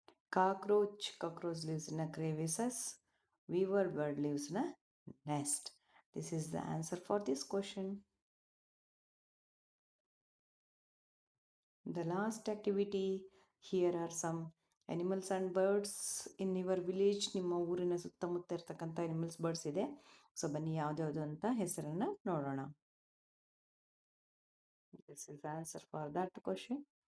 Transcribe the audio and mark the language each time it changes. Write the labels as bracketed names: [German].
[English] Cockroach lives in a crevices. Weaver bird lives in a nest. This is the answer for this question. The last activity, here are some animals and birds in your village. [Kannada] ನಿಮ್ಮ ಊರಿನ ಸುತ್ತಮುತ್ತ ಇರ್ತಕ್ಕಂಥ animals birds ಇದೆ. So ಬನ್ನಿ ಯಾವ್ದ್ಯಾವುದು ಅಂತ ಹೆಸರನ್ನು ನೋಡೋಣ. [English] This is the answer for that question.